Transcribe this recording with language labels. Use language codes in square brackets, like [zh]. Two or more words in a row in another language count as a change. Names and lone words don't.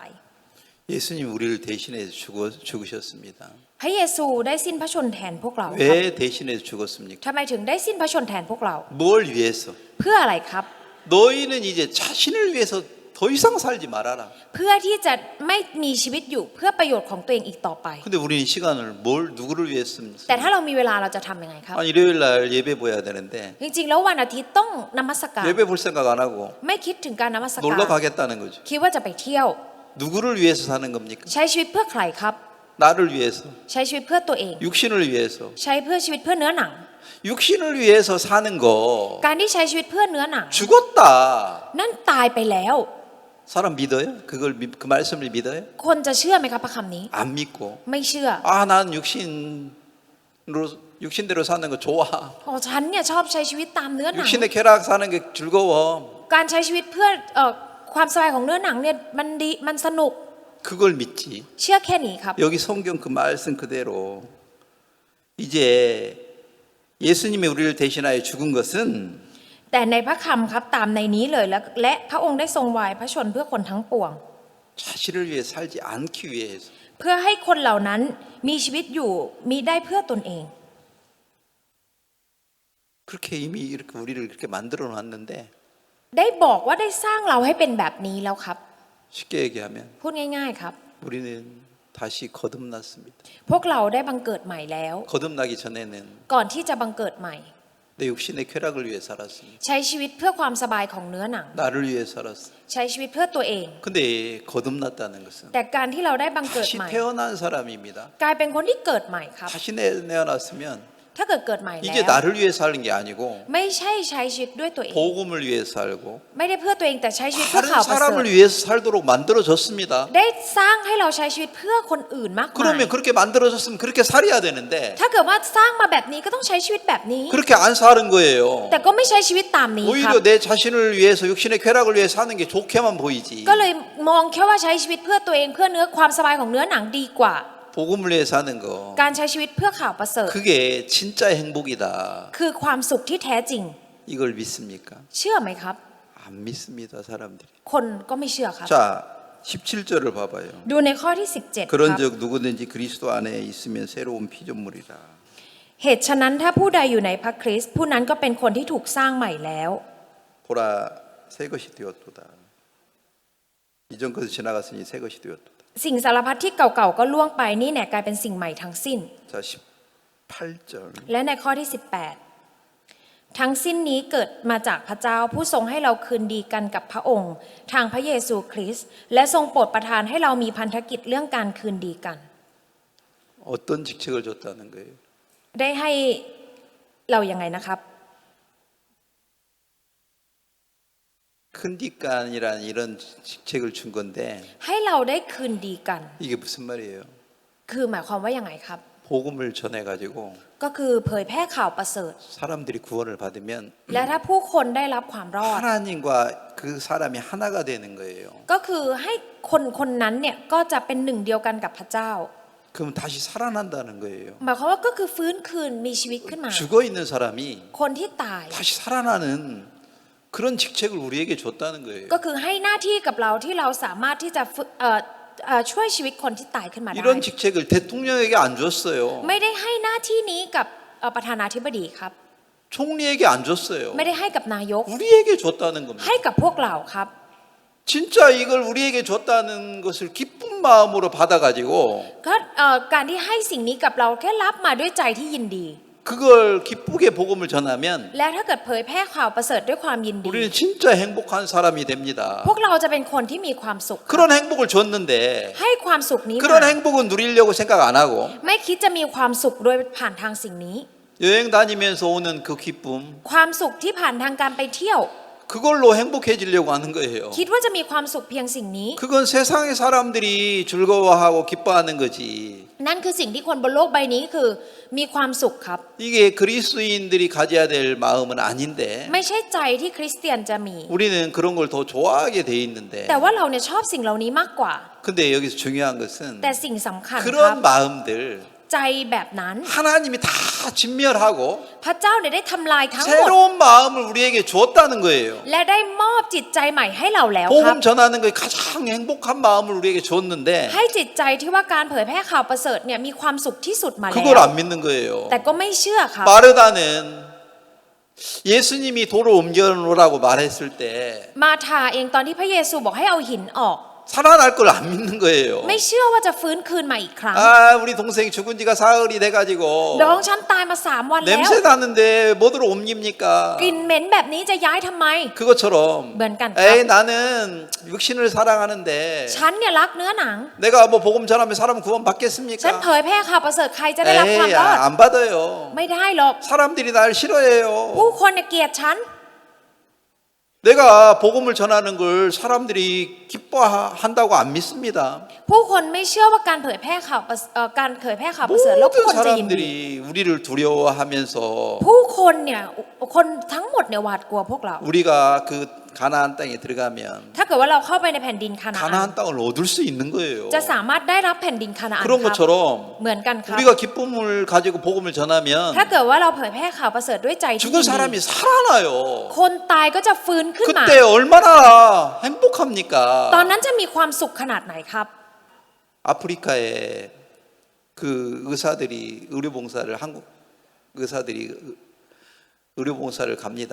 [ko] 예수님 우리를 대신해서 죽으셨습니다. [th] พระเยซูได้สิ้นพระชนแทนพวกเราครับ [ko] 왜 대신해서 죽었습니까? [th] ทำไมถึงได้สิ้นพระชนแทนพวกเรา [ko] 뭘 위해서? [th] เพื่ออะไรครับ [ko] 너희는 이제 자신을 위해서 더 이상 살지 말아라. [th] เพื่อที่จะไม่มีชีวิตอยู่เพื่อประโยชน์ของตัวเองอีกต่อไป [ko] 근데 우리는 시간을 누구를 위해서 [th] แต่ [ko] 씁니까? [th] ถ้าเรามีเวลาเราจะทำยังไงครับ [ko] 일요일 날 예배 보여야 되는데 [th] จริงๆแล้ววันอาทิตย์ต้องนมัสการ [ko] 예배 볼 생각 안 하고 [th] ไม่คิดถึงการนมัสการ [ko] 놀러 가겠다는 거죠. [th] คิดว่าจะไปเที่ยว [ko] 누구를 위해서 사는 겁니까? [th] ใช้ชีวิตเพื่อใครครับ [ko] 나를 위해서, [th] ใช้ชีวิตเพื่อตัวเอง [ko] 육신을 위해서. [th] ใช้เพื่อชีวิตเพื่อเนื้อหนัง [ko] 육신을 위해서 사는 거 [th] การที่ใช้ชีวิตเพื่อเนื้อหนัง [ko] 죽었다. [th] นั่นตายไปแล้ว [ko] 사람 믿어요? 그 말씀을 믿어요? [th] คนจะเชื่อไหมครับพระคำนี้ [ko] 안 믿고. [th] ไม่เชื่อ [ko] 난 육신대로 사는 거 좋아. [th] อ๋อฉันเนี่ยชอบใช้ชีวิตตามเนื้อหนัง [ko] 육신의 쾌락 사는 게 즐거워. [th] การใช้ชีวิตเพื่อความสบายของเนื้อหนังเนี่ยมันดีมันสนุก [ko] 그걸 믿지. [th] เชื่อแค่นี้ครับ [ko] 여기 성경 그 말씀 그대로 이제 예수님이 우리를 대신하여 죽은 것은 [th] แต่ในพระคำครับตามในนี้เลยและพระองค์ได้ทรงวายพระชนเพื่อคนทั้งปวง [ko] 자신을 위해 살지 않기 위해서 [th] เพื่อให้คนเหล่านั้นมีชีวิตอยู่มีได้เพื่อตนเอง [ko] 그렇게 이미 이렇게 우리를 그렇게 만들어 놨는데 [th] ได้บอกว่าได้สร้างเราให้เป็นแบบนี้แล้วครับ [ko] 쉽게 얘기하면 [th] พูดง่ายๆครับ [ko] 우리는 다시 거듭났습니다. [th] พวกเราได้บังเกิดใหม่แล้ว [ko] 거듭나기 전에는 [th] ก่อนที่จะบังเกิดใหม่ [ko] 내 육신의 쾌락을 위해 살았습니다. [th] ใช้ชีวิตเพื่อความสบายของเนื้อหนัง [ko] 나를 위해 살았어. [th] ใช้ชีวิตเพื่อตัวเอง [ko] 근데 거듭났다는 것은 [th] แต่การที่เราได้บังเกิด [ko] 다시 [th] ใหม่ [ko] 태어난 사람입니다. [th] กลายเป็นคนที่เกิดใหม่ครับ [ko] 다시 내어났으면 [th] ถ้าเกิดใหม่ [ko] 이제 [th] แล้ว [ko] 나를 위해 사는 게 아니고 [th] ไม่ใช่ใช้ชีวิตด้วยตัวเอง [ko] 복음을 위해 살고 [th] ไม่ได้เพื่อตัวเองแต่ใช้ชีวิตเพื่อ [ko] 다른 [th] ข่าวประเสริฐ [ko] 사람을 위해서 살도록 만들어졌습니다. [th] ได้สร้างให้เราใช้ชีวิตเพื่อคนอื่นมากมาย [ko] 그러면 그렇게 만들어졌으면 그렇게 살아야 되는데 [th] ถ้าเกิดว่าสร้างมาแบบนี้ก็ต้องใช้ชีวิตแบบนี้ [ko] 그렇게 안 사는 거예요. [th] แต่ก็ไม่ใช้ชีวิตตามนี้ครับ [ko] 오히려 내 자신을 위해서 육신의 쾌락을 위해 사는 게 좋게만 보이지. [th] ก็เลยมองแค่ว่าใช้ชีวิตเพื่อตัวเองเพื่อเนื้อความสบายของเนื้อหนังดีกว่า [ko] 복음을 위해 사는 거. [th] การใช้ชีวิตเพื่อข่าวประเสริฐ [ko] 그게 진짜 행복이다. [th] คือความสุขที่แท้จริง [ko] 이걸 믿습니까? [th] เชื่อไหมครับ [ko] 안 믿습니다, 사람들이. [th] คนก็ไม่เชื่อครับ [ko] 자, 17절을 봐봐요. [th] ดูในข้อที่17ครับ [ko] 그런즉 누구든지 그리스도 안에 있으면 새로운 피조물이라. [th] เหตุฉะนั้นถ้าผู้ใดอยู่ในพระคริสต์ผู้นั้นก็เป็นคนที่ถูกสร้างใหม่แล้ว [ko] 보라 새 것이 되었도다. 이전 것은 지나갔으니 새 것이 되었도다. [th] สิ่งสารพัดที่เก่าๆก็ล่วงไปนี่แน่กลายเป็นสิ่งใหม่ทั้งสิ้น [ko] 자, 18절. [th] และในข้อที่ 18 ทั้งสิ้นนี้เกิดมาจากพระเจ้าผู้ทรงให้เราคืนดีกันกับพระองค์ ทางพระเยซูคริสต์และทรงโปรดประทานให้เรามีพันธกิจเรื่องการคืนดีกัน [ko] 어떤 직책을 줬다는 거예요? [th] ได้ให้เรายังไงนะครับ [ko] 큰디간이라는 이런 직책을 준 건데 [th] ให้เราได้คืนดีกัน [ko] 이게 무슨 말이에요? [th] คือหมายความว่ายังไงครับ [ko] 복음을 전해가지고 [th] ก็คือเผยแพร่ข่าวประเสริฐ [ko] 사람들이 구원을 받으면 [th] และถ้าผู้คนได้รับความรอด [ko] 하나님과 그 사람이 하나가 되는 거예요. [th] ก็คือให้คนคนนั้นเนี่ยก็จะเป็นหนึ่งเดียวกันกับพระเจ้า [ko] 그럼 다시 살아난다는 거예요. [th] หมายความว่าก็คือฟื้นคืนมีชีวิตขึ้นมา [ko] 죽어 있는 사람이 [th] คนที่ตาย [ko] 다시 살아나는 그런 직책을 우리에게 줬다는 거예요. [th] ก็คือให้หน้าที่กับเราที่เราสามารถที่จะช่วยชีวิตคนที่ตายขึ้นมาได้ [ko] 이런 직책을 대통령에게 안 줬어요. [th] ไม่ได้ให้หน้าที่นี้กับประธานาธิบดีครับ [ko] 총리에게 안 줬어요. [th] ไม่ได้ให้กับนายก [ko] 우리에게 줬다는 겁니다. [th] ให้กับพวกเราครับ [ko] 진짜 이걸 우리에게 줬다는 것을 기쁜 마음으로 받아가지고 [th] ก็การที่ให้สิ่งนี้กับเราแค่รับมาด้วยใจที่ยินดี [ko] 그걸 기쁘게 복음을 전하면 [th] และถ้าเกิดเผยแพร่ข่าวประเสริฐด้วยความยินดี [ko] 우리는 진짜 행복한 사람이 됩니다. [th] พวกเราจะเป็นคนที่มีความสุข [ko] 그런 행복을 줬는데 [th] ให้ความสุขนี้ [ko] 그런 [th] มา [ko] 행복은 누리려고 생각 안 하고 [th] ไม่คิดจะมีความสุขโดยผ่านทางสิ่งนี้ [ko] 여행 다니면서 오는 그 기쁨 [th] ความสุขที่ผ่านทางการไปเที่ยว [ko] 그걸로 행복해지려고 하는 거예요. [th] คิดว่าจะมีความสุขเพียงสิ่งนี้ [ko] 그건 세상의 사람들이 즐거워하고 기뻐하는 거지. [th] นั่นคือสิ่งที่คนบนโลกใบนี้คือมีความสุขครับ [ko] 이게 그리스도인들이 가져야 될 마음은 아닌데 [th] ไม่ใช่ใจที่คริสเตียนจะมี [ko] 우리는 그런 걸 더 좋아하게 돼 있는데 [th] แต่ว่าเราเนี่ยชอบสิ่งเหล่านี้มากกว่า [ko] 근데 여기서 중요한 것은 [th] แต่สิ่งสำคัญครับ [ko] 그런 마음들 [th] ใจแบบนั้น [ko] 하나님이 다 진멸하고 [th] พระเจ้าเนี่ยได้ทำลายทั้งหมด [ko] 새로운 마음을 우리에게 주었다는 거예요. [th] และได้มอบจิตใจใหม่ให้เราแล้วครับ [ko] 복음 전하는 게 가장 행복한 마음을 우리에게 줬는데 [th] ให้จิตใจที่ว่าการเผยแพร่ข่าวประเสริฐเนี่ยมีความสุขที่สุดมาแล้ว [ko] 그걸 안 믿는 거예요. [th] แต่ก็ไม่เชื่อครับ [ko] 마르다는 예수님이 돌을 옮겨놓으라고 말했을 때 [th] มาธาเองตอนที่พระเยซูบอกให้เอาหินออก [ko] 살아날 걸 안 믿는 거예요. [th] ไม่เชื่อว่าจะฟื้นคืนมาอีกครั้ง [ko] 아, 우리 동생이 죽은 지가 사흘이 돼가지고 [th] น้องฉันตายมา3 วันแล้ว [ko] 냄새 나는데 뭐들어 옮깁니까? [th] กลิ่นเหม็นแบบนี้จะย้ายทำไม [ko] 그것처럼 뭔가 에이 나는 육신을 사랑하는데 [th] ฉันเนี่ยรักเนื้อหนัง [ko] 내가 뭐 복음 전하면 사람 구원 [th] ฉัน [ko] 받겠습니까? [th] เผยแพร่ข่าวประเสริฐใครจะได้รับความ [ko] 에이 [th] รอด [ko] 안 받아요. [th] ไม่ได้หรอก [ko] 사람들이 날 싫어해요. [th] ผู้คนเนี่ยเกลียดฉัน [ko] 내가 복음을 전하는 걸 사람들이 기뻐한다고 안 믿습니다. [th] ผู้คนไม่เชื่อว่าการเผยแพร่ข่าวการเผยแพร่ข่าวประเสริฐแล้วผู้ [ko] 모든 [th] คนจะยินดี [ko] 사람들이 우리를 두려워하면서 [th] ผู้คนเนี่ยคนทั้งหมดเนี่ยหวาดกลัวพวกเรา [ko] 우리가 그 가나안 땅에 들어가면 [th] ถ้าเกิดว่าเราเข้าไปในแผ่นดินคานาอัน [ko] 가나안 땅을 얻을 수 있는 거예요. [th] จะสามารถได้รับแผ่นดินคานาอัน [ko] 그런 [th] ครับ [ko] 것처럼 [th] เหมือนกันครับ [ko] 우리가 기쁨을 가지고 복음을 전하면 [th] ถ้าเกิดว่าเราเผยแพร่ข่าวประเสริฐด้วยใจที่ [ko] 죽은 [th] ยินดี [ko] 사람이 살아나요. [th] คนตายก็จะฟื้นขึ้นมา [ko] 그때 얼마나 행복합니까? [th] ตอนนั้นจะมีความสุขขนาดไหนครับ [ko] 아프리카에 그 의사들이 의료봉사를 한국 의사들이 의료봉사를 갑니다.